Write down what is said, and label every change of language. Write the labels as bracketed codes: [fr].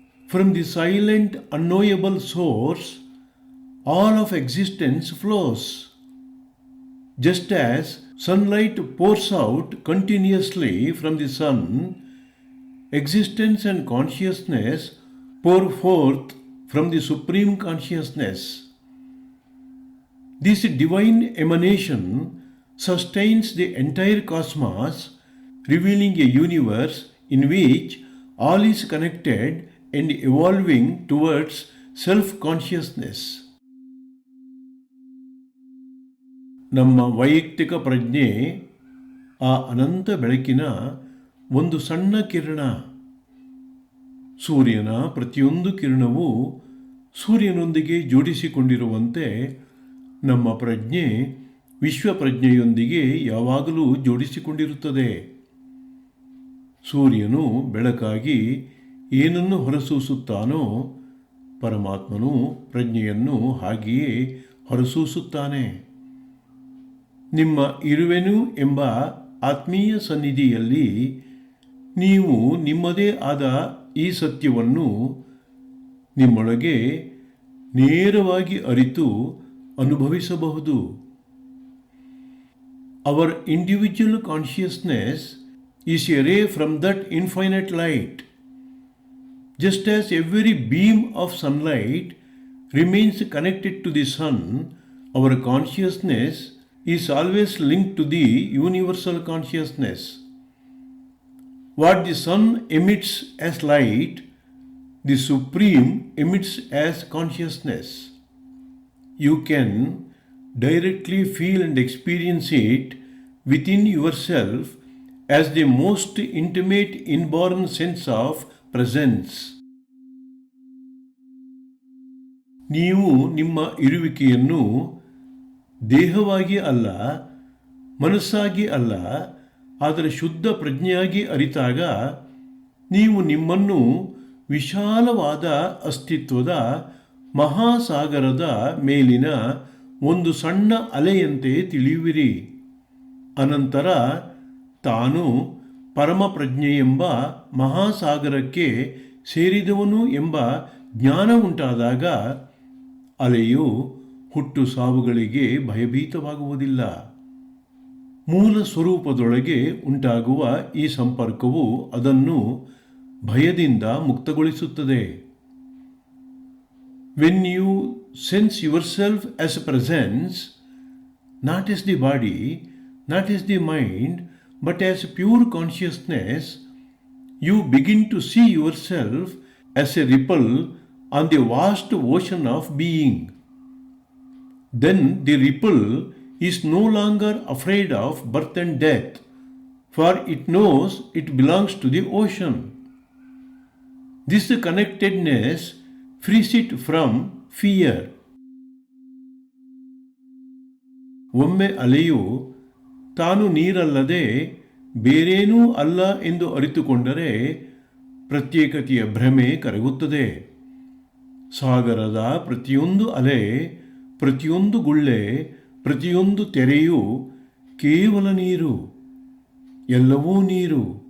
[en] From the silent unknowable source all of existence flows. Just as sunlight pours out continuously from the sun, existence and consciousness pour forth from the Supreme Consciousness. This divine emanation sustains the entire cosmos, revealing a universe in which all is connected and evolving towards self-consciousness. [kn] ನಮ್ಮ ವೈಯಕ್ತಿಕ ಪ್ರಜ್ಞೆ ಆ ಅನಂತ ಬೆಳಕಿನ ಒಂದು ಸಣ್ಣ ಕಿರಣ. ಸೂರ್ಯನ ಪ್ರತಿಯೊಂದು ಕಿರಣವೂ ಸೂರ್ಯನೊಂದಿಗೆ ಜೋಡಿಸಿಕೊಂಡಿರುವಂತೆ ನಮ್ಮ ಪ್ರಜ್ಞೆ ವಿಶ್ವ ಪ್ರಜ್ಞೆಯೊಂದಿಗೆ ಯಾವಾಗಲೂ ಜೋಡಿಸಿಕೊಂಡಿರುತ್ತದೆ. ಸೂರ್ಯನು ಬೆಳಕಾಗಿ ಏನನ್ನು ಹೊರಸೂಸುತ್ತಾನೋ ಪರಮಾತ್ಮನು ಪ್ರಜ್ಞೆಯನ್ನು ಹಾಗೆಯೇ ಹೊರಸೂಸುತ್ತಾನೆ. ನಿಮ್ಮ ಇರುವೆನು ಎಂಬ ಆತ್ಮೀಯ ಸನ್ನಿಧಿಯಲ್ಲಿ ನೀವು ನಿಮ್ಮದೇ ಆದ ಈ ಸತ್ಯವನ್ನು ನಿಮ್ಮೊಳಗೆ ನೇರವಾಗಿ ಅರಿತು ಅನುಭವಿಸಬಹುದು. [en] Our individual consciousness is a ray from that infinite light. Just as every beam of sunlight remains connected to the sun, our consciousness is always linked to the universal consciousness. What the sun emits as light, the Supreme emits as consciousness. You can directly feel and experience it within yourself as the most intimate inborn sense of presence. [kn] ನೀವು ನಿಮ್ಮ ಇರುವಿಕೆಯನ್ನು ದೇಹವಾಗಿ ಅಲ್ಲ, ಮನಸ್ಸಾಗಿ ಅಲ್ಲ, ಆದರೆ ಶುದ್ಧ ಪ್ರಜ್ಞೆಯಾಗಿ ಅರಿತಾಗ ನೀವು ನಿಮ್ಮನ್ನು ವಿಶಾಲವಾದ ಅಸ್ತಿತ್ವದ ಮಹಾಸಾಗರದ ಮೇಲಿನ ಒಂದು ಸಣ್ಣ ಅಲೆಯಂತೆ ತಿಳಿಯುವಿರಿ. ಅನಂತರ ತಾನು ಪರಮಪ್ರಜ್ಞೆ ಎಂಬ ಮಹಾಸಾಗರಕ್ಕೆ ಸೇರಿದವನು ಎಂಬ ಜ್ಞಾನ ಉಂಟಾದಾಗ ಅಲೆಯು ಹುಟ್ಟು ಸಾವುಗಳಿಗೆ ಭಯಭೀತವಾಗುವುದಿಲ್ಲ. ಮೂಲ ಸ್ವರೂಪದೊಳಗೆ ಉಂಟಾಗುವ ಈ ಸಂಪರ್ಕವು ಅದನ್ನು ಭಯದಿಂದ ಮುಕ್ತಗೊಳಿಸುತ್ತದೆ. [en] When you sense yourself as a presence, not as the body, not as the mind, but as pure consciousness, you begin to see yourself as a ripple on the vast ocean of being. Then the ripple is no longer afraid of birth and death, for it knows it belongs to the ocean. This connectedness frees it from fear. [kn] ಒಮ್ಮೆ ಅಲೆಯು ತಾನು ನೀರಲ್ಲದೆ ಬೇರೇನೂ ಅಲ್ಲ ಎಂದು ಅರಿತುಕೊಂಡರೆ ಪ್ರತ್ಯೇಕತೆಯ ಭ್ರಮೆ ಕರಗುತ್ತದೆ. ಸಾಗರದ ಪ್ರತಿಯೊಂದು ಅಲೆ, ಪ್ರತಿಯೊಂದು ಗುಳ್ಳೆ, ಪ್ರತಿಯೊಂದು ತೆರೆಯೂ ಕೇವಲ ನೀರು. ಎಲ್ಲವೂ ನೀರು.